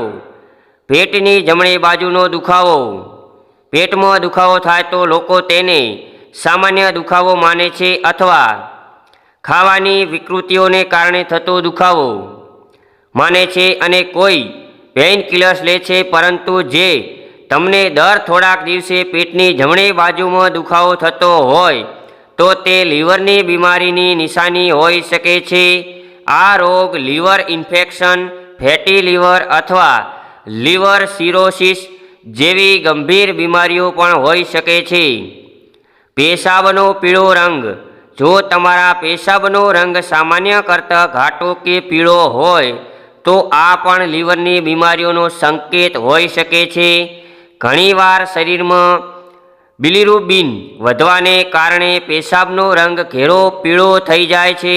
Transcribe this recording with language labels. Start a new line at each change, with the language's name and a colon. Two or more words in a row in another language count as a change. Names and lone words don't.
Gujarati: પેટની જમણી બાજુનો દુખાવો। પેટમાં દુખાવો થાય તો લોકો તેને સામાન્ય દુખાવો માને છે અથવા ખાવાની વિકૃતિઓને કારણે થતો દુખાવો માને છે અને કોઈ
English: pain killers
Gujarati: લે છે, પરંતુ જે તમને દર થોડાક દિવસે પેટની જમણી બાજુમાં દુખાવો થતો હોય તો તે લીવરની બીમારીની નિશાની હોઈ શકે છે। આ રોગ
English: liver infection, fatty liver
Gujarati: અથવા
English: liver cirrhosis
Gujarati: જેવી ગંભીર બીમારીઓ પણ હોઈ શકે છે। પેશાબનો પીળો રંગ। જો તમારા પેશાબનો રંગ સામાન્ય કરતા ઘાટો કે પીળો હોય તો આ પણ લીવરની બીમારીઓનો સંકેત હોઈ શકે છે। ઘણીવાર શરીરમાં બિલિરુબિન વધવાને કારણે પેશાબનો રંગ ઘેરો પીળો થઈ જાય છે।